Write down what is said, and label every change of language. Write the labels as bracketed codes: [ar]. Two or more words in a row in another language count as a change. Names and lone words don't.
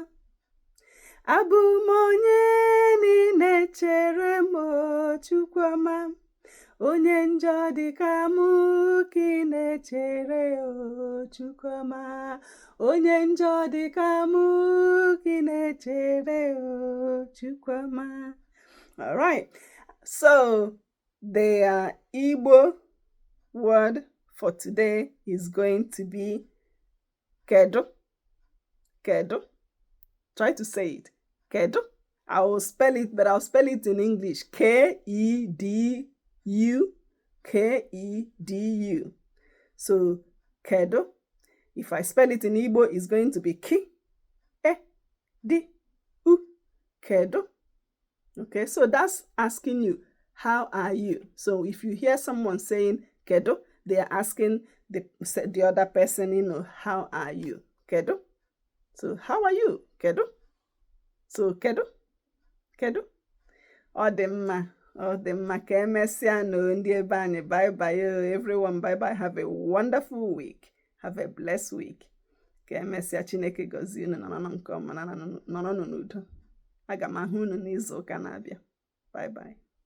[ig] Abụ m onye niile chere m Chukwuma. Onye njọ dị ka mụ ka ị na-echere o Chukwuma. Onye njọ dị ka mụ ka ị na-echere o Chukwuma. [en] All right, so the Igbo word for today is going to be kedu. Kedu. Try to say it. Kedu. I will spell it, but I'll spell it in English. Kedu. Kedu. So kedu. If I spell it in Igbo, it's going to be ki, e, di, u. Kedu. Okay, so that's asking you, how are you? So if you hear someone saying kedu, they are asking the other person, you know, how are you? Kedu. So how are you? Kedu. So kedu. Kedu. [ig] Odemma ka emesịa no ndị ebe anyị. [en] Bye bye everyone. Bye bye. Have a wonderful week. Have a blessed week. [ig] Ka emesịa Chineke gọzie unu nọrọ nke ọma, nọrọ n'udo. Aga m ahụ unu n'izu ụka na-abịa. Bye bye.